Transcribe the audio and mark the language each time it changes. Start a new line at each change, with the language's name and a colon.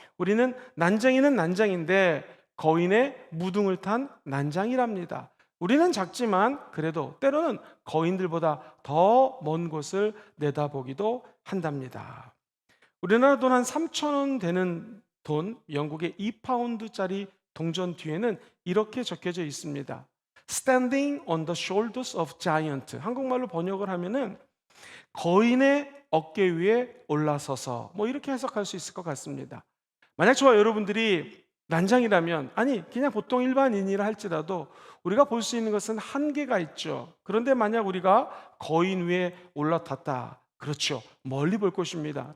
Korean: 우리는 난장이는 난장인데 거인의 무등을 탄 난장이랍니다. 우리는 작지만 그래도 때로는 거인들보다 더 먼 곳을 내다보기도 한답니다. 우리나라 돈 한 3,000원 되는 돈, 영국의 2파운드짜리 동전 뒤에는 이렇게 적혀져 있습니다.
English: Standing on the shoulders of giant.
Korean: 한국말로 번역을 하면은 거인의 어깨 위에 올라서서, 뭐 이렇게 해석할 수 있을 것 같습니다. 만약 저와 여러분들이 난장이라면, 아니 그냥 보통 일반인이라 할지라도 우리가 볼 수 있는 것은 한계가 있죠. 그런데 만약 우리가 거인 위에 올라탔다, 그렇죠, 멀리 볼 것입니다.